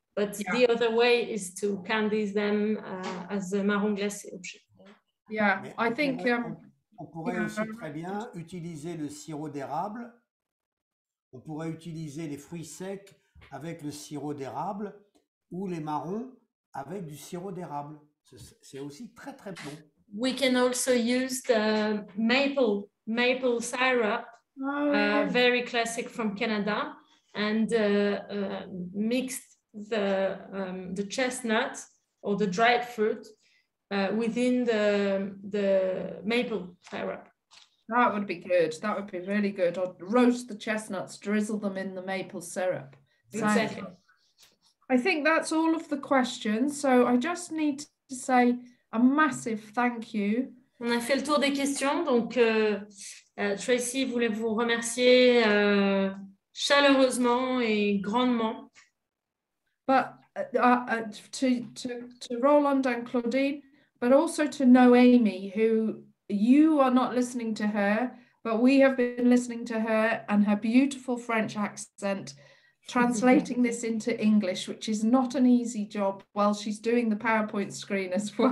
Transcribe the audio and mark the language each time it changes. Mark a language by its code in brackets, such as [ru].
[en] But the other way is to candy them as a marron glacé option. Yeah, I think [fr] on pourrait aussi très bien utiliser le sirop d'érable. On pourrait utiliser les fruits secs avec le sirop d'érable ou les marrons avec du sirop d'érable. C'est aussi très très bon. [en] We can also use the maple syrup, very classic from Canada, and mix the chestnut or the dried fruit within the maple syrup. That would be good. That would be really good. Or roast the chestnuts, drizzle them in the maple syrup. Exactly. I think that's all of the questions. So I just need to say a massive thank you. [fr] On a fait le tour des questions. Donc, Tracy voulait vous remercier chaleureusement et grandement. [en] But to Roland and Claudine, but also to Noémie, who you are not listening to her, but we have been listening to her and her beautiful French accent, translating this into English, which is not an easy job while she's doing the PowerPoint screen as well.